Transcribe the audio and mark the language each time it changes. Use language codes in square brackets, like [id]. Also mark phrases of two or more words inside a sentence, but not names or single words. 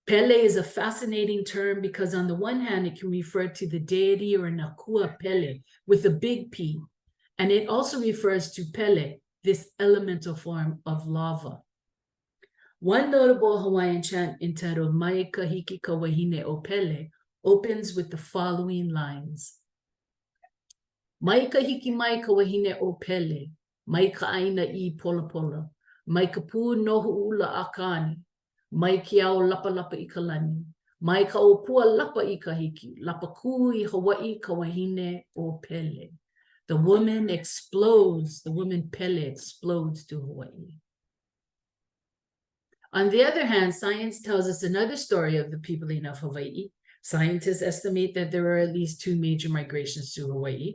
[en] Pele is a fascinating term because on the one hand, it can refer to the deity or Nakua Pele with a big P. And it also refers to Pele, this elemental form of lava. One notable Hawaiian chant entitled Mai Kahiki Kawahine o Pele opens with the following lines. [haw] Mai kahiki mai kawahine o Pele, mai kaaina I pola pola, mai kapu nohu ula akani, mai kiao lapa lapa I kalani, mai ka opua lapa I kahiki, lapa ku I Hawaii kawahine o Pele. [en] The woman explodes, the woman Pele explodes to Hawaii. On the other hand, science tells us another story of the peopling of Hawaii. Scientists estimate that there are at least 2 major migrations to Hawaii.